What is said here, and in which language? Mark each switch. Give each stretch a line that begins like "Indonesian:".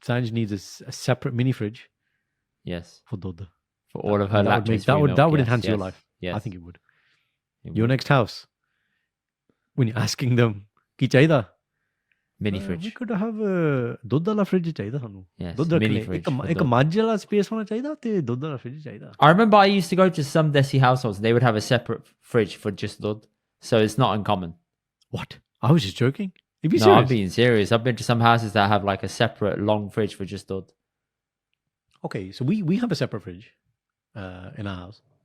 English: Sanj needs a separate mini fridge. Yes. For dud. For all of her that would enhance your life. Yes. I think it would. Your next house, when you're asking them,
Punjabi: ki chaida?
English: Mini fridge. We could have a
Punjabi: ਦੁੱਧ ਵਾਲਾ
English: fridge
Punjabi: ਚਾਹੀਦਾ ਸਾਨੂੰ.
English: Yes,
Punjabi: ਦੁੱਧ
English: mini
Punjabi: ਰੱਖਣੇ
English: fridge.
Punjabi: ਇੱਕ ਮੱਝ ਵਾਲਾ space ਹੋਣਾ ਚਾਹੀਦਾ ਤੇ ਦੁੱਧ ਵਾਲਾ fridge ਚਾਹੀਦਾ.
English: I remember I used to go to some Desi households and they would have a separate fridge for just dud. So it's not uncommon. What? I was just joking. If you No, serious? I'm being serious. I've been to some houses that have like a separate long fridge for just dud. Okay, so we have a separate fridge in our house.